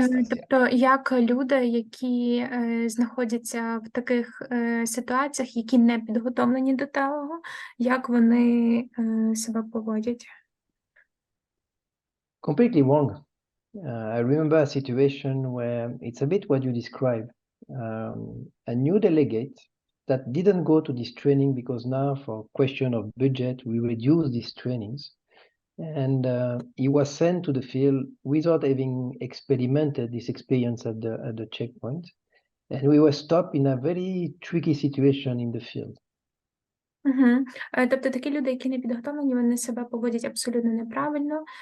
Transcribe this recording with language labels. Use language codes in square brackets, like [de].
[uk] Тобто, як люди, які знаходяться в таких ситуаціях, які не підготовлені до того, як вони себе поводять? [en] Completely wrong. I remember a situation where it's a bit what you describe. A new delegate that didn't go to this training because now for question of budget, we reduce these trainings. And he was sent to the field without having experimented this experience at the checkpoint. And we were stopped in a very tricky situation in the field. [uk] Тобто такі люди, які не підготовлені, вони себе поводять абсолютно неправильно.